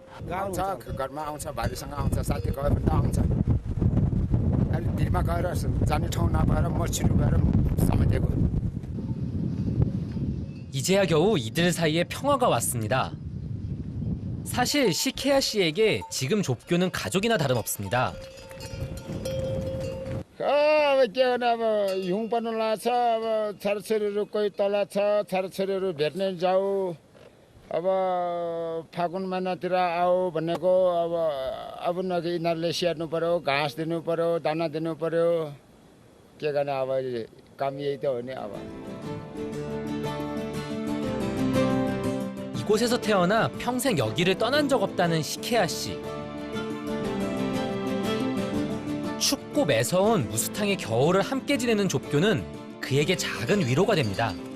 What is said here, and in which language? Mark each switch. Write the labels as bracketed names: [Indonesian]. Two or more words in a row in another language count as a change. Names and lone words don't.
[Nepali] आउँछ घरमा आउँछ भाइसँग आउँछ साथी गए पनि त आउँछ अहिले भिरमा गएर जाने ठाउँ नपाएर मर्चिनु गएर समातेको [Korean] 이제야 겨우 이들 사이에 평화가 왔습니다. 사실 시케야 씨에게 지금 좁교는 가족이나 다름없습니다. [Nepali] अब के भने अब हिउँ पर्नु लाग्छ अब छोराछोरीहरू कोही तल छ छोराछोरीहरू भेट्ने जाऊ अब फागुन महिनातिर आऊ भनेको अब नदि यिनीहरूले स्याहार्नु पर्यो घाँस दिनु पर्यो दाना दिनु पर्यो के गर्ने अब काम यही त हो नि अब [Korean] 이곳에서 태어나 평생 여기를 떠난 적 없다는 시케야 씨. 춥고 매서운 무스탕의 겨울을 함께 지내는 좁교는 그에게 작은 위로가 됩니다.